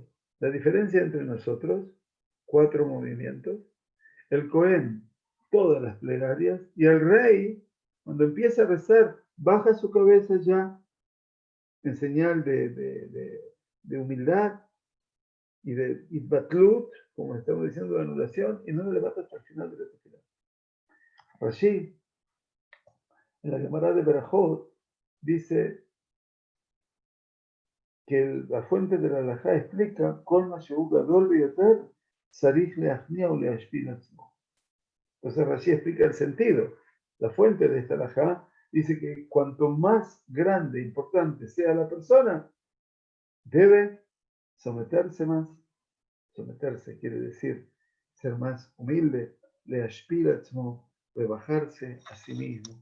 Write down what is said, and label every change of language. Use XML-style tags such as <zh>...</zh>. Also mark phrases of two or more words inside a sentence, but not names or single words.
<es>La diferencia entre nosotros, 4 movimientos, el Cohen, todas las plegarias, y el rey, cuando empieza a rezar, baja su cabeza ya en señal de humildad y de itbatlut, como estamos diciendo, de anulación, y no lo levanta hasta el final de la tefilá.</es> <he>Rashi, en la Gemara de Berajot, dice que la fuente de la halajá explica כל מה שהוא גדול ביותר צריך להכניע ו להשפיל עצמו.</he> <es>Entonces Rashi explica el sentido. La fuente de esta halajá dice que cuanto más grande e importante sea la persona, debe someterse más. Someterse quiere decir ser más humilde,</es> <he>להשפיל עצמו,</he> <es>rebajarse a sí mismo.</es>